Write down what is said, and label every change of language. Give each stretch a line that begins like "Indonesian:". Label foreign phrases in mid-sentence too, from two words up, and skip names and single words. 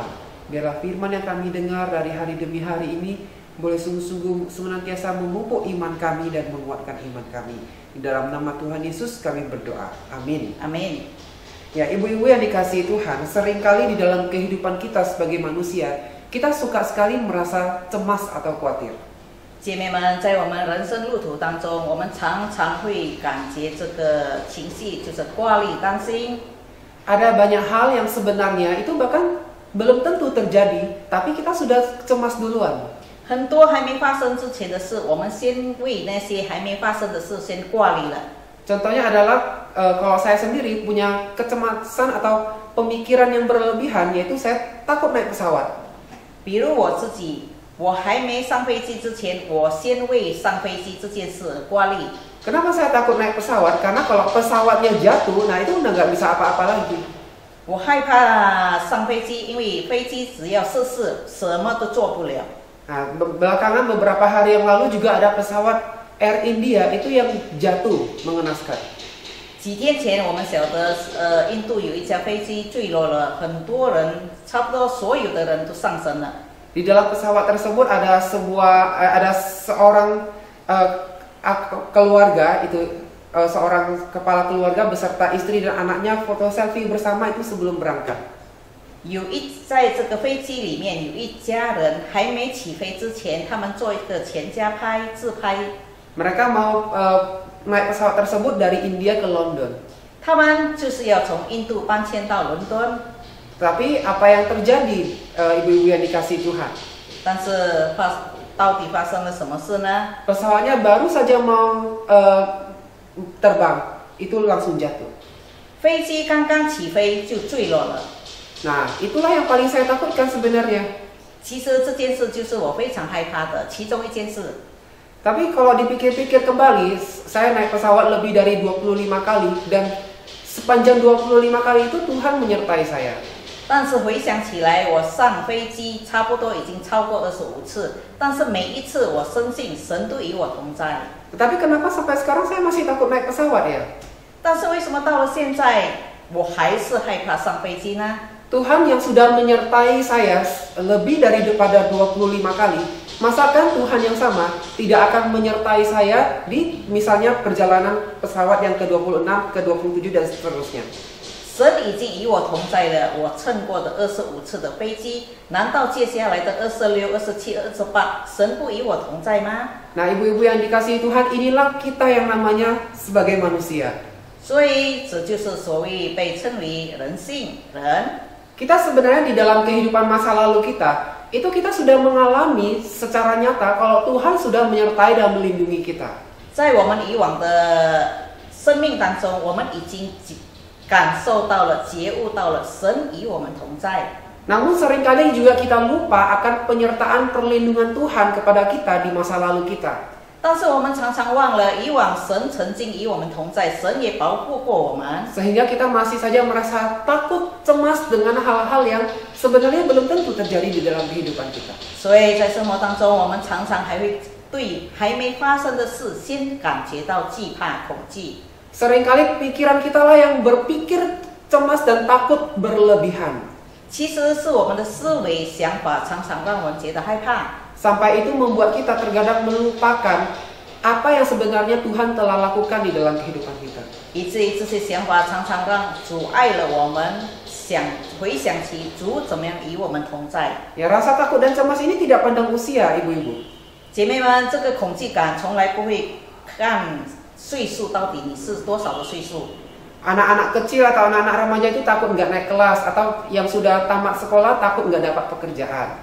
Indonesian: Biarlah firman yang kami dengar dari hari demi hari ini boleh sungguh-sungguh senantiasa memupuk iman kami dan menguatkan iman kami. Di dalam nama Tuhan Yesus kami berdoa. Amin. Amin。 Ya, ibu-ibu yang dikasihi Tuhan, seringkali di dalam kehidupan kita sebagai manusia, kita suka sekali merasa cemas atau khawatir.
Chinese: 姐妹们，在我们人生路途当中，我们常常会感觉这个情绪就是挂虑、担心。
Indonesian: Ada banyak hal yang sebenarnya itu bahkan belum tentu terjadi, tapi kita sudah cemas duluan.
Chinese: 很多还没发生之前的事，我们先为那些还没发生的事先挂虑了。
Indonesian: Contohnya adalah kalau saya sendiri punya kecemasan atau pemikiran yang berlebihan, yaitu saya takut naik pesawat.
Chinese: 比如我自己，我还没上飞机之前，我先为上飞机这件事而挂虑。
Indonesian: Kenapa saya takut naik pesawat? Karena kalau pesawatnya jatuh, nah itu udah nggak bisa apa-apa lagi.
Chinese: 我害怕上飞机，因为飞机只要失事，什么都做不了。
Indonesian: Nah, belakangan beberapa hari yang lalu juga ada pesawat Air India itu yang jatuh mengenaskan.
Chinese: 几天前，我们晓得，印度有一架飞机坠落了，很多人，差不多所有的人都丧生了。
Indonesian: Di dalam pesawat tersebut ada seorang keluarga itu seorang kepala keluarga beserta istri dan anaknya foto selfie bersama itu sebelum berangkat.
Chinese: 在这个飞机里面有一家人还没起飞之前，他们做一个全家拍自拍。
Indonesian: Mereka mau naik pesawat tersebut dari India ke London.
Chinese: 他们就是要从印度搬迁到伦敦。
Indonesian: Tapi apa yang terjadi, ibu-ibu yang dikasihi Tuhan?
Chinese: 但是到底发生了什么事呢？
Indonesian: Pesawatnya baru saja mau terbang, itu langsung jatuh.
Chinese: 飞机刚刚起飞就坠落了。
Indonesian: Nah, itulah yang paling saya takutkan sebenarnya.
Chinese: 其实这件事就是我非常害怕的其中一件事。
Indonesian: Tapi kalau dipikir-pikir kembali, saya naik pesawat lebih dari 25 kali dan sepanjang 25 kali itu Tuhan menyertai saya.
Chinese: 但是回想起来，我上飞机差不多已经超过25次，但是每一次我深信神都与我同在。
Indonesian: Tetapi kenapa sampai sekarang saya masih takut naik pesawat ya?
Chinese: 但是为什么到了现在，我还是害怕上飞机呢？
Indonesian: Tuhan yang sudah menyertai saya lebih daripada 25 kali, masakan Tuhan yang sama tidak akan menyertai saya di misalnya perjalanan pesawat yang ke-26, ke-27 dan seterusnya.
Chinese: 神已经与我同在了，我乘过的25次的飞机，难道接下来的26、27、28，神不与我同在吗？
Indonesian: Nah, ibu-ibu yang dikasihi Tuhan, inilah kita yang namanya sebagai manusia.
Chinese: 所以这就是所谓被称为人性人。
Indonesian: Kita sebenarnya di dalam kehidupan masa lalu kita, itu kita sudah mengalami secara nyata kalau Tuhan sudah menyertai dan melindungi kita.
Chinese: 在我们以往的生命当中，我们已经感受到了、觉悟到了神与我们同在。
Indonesian: Namun seringkali juga kita lupa akan penyertaan perlindungan Tuhan kepada kita di masa lalu kita.
Chinese: 但是我们常常忘了，以往神曾经与我们同在，神也保护过我们。
Indonesian: Sehingga kita masih saja merasa takut, cemas dengan hal-hal yang sebenarnya belum tentu terjadi di dalam kehidupan kita.
Chinese: 所以在生活当中，我们常常还会对还没发生的事先感觉到惧怕、恐惧。
Indonesian: Seringkali pikiran kita lah yang berpikir cemas dan takut berlebihan.
Chinese: 其实是我们的思维、想法常常让我们觉得害怕。
Indonesian: Sampai itu membuat kita terkadang melupakan apa yang sebenarnya Tuhan telah lakukan di dalam kehidupan kita.
Chinese: 以至于这些想法常常让阻碍了我们回想起主怎么样与我们同在。
Indonesian: Ya, rasa takut dan cemas ini tidak pandang usia, ibu-ibu.
Chinese: 姐妹们，这个恐惧感从来不会看岁数，到底你是多少的岁数。
Indonesian: Anak-anak kecil atau anak-anak remaja itu takut nggak naik kelas, atau yang sudah tamat sekolah takut nggak dapat pekerjaan.